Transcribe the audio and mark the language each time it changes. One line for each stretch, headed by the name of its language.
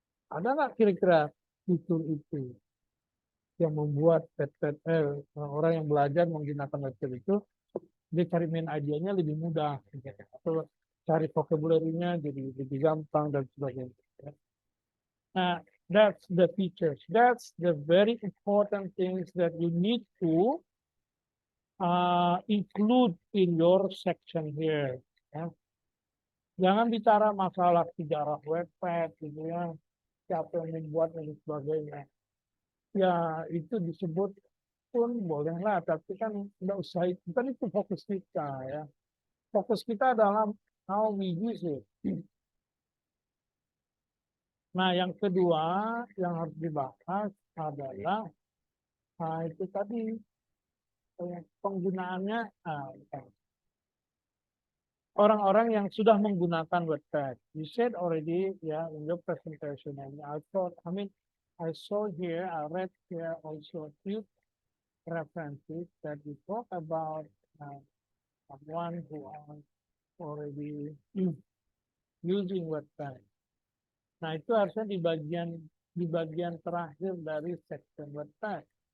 Indonesian: Ada nggak kira-kira fitur itu yang membuat orang yang belajar menggunakan website itu dia cari main idenya lebih mudah, atau cari vocabulary-nya jadi lebih gampang dan sebagainya.
English: Nah, that's the features. That's the very important things that you need to include in your section here. Ya.
Indonesian: Jangan bicara masalah sejarah website, gitu ya, siapa yang membuat dan sebagainya. Ya itu disebut pun bolehlah, tapi kan nggak usah. Bukan itu fokus kita ya. Fokus kita adalah
English: how we use it.
Indonesian: Nah, yang kedua yang harus dibahas adalah itu tadi penggunaannya orang-orang yang sudah menggunakan website.
English: You said already, yeah, in your presentation, and I thought, I saw here, I read here also a few references that we talk about someone who are already using website.
Indonesian: Nah, itu harusnya di bagian terakhir dari section website.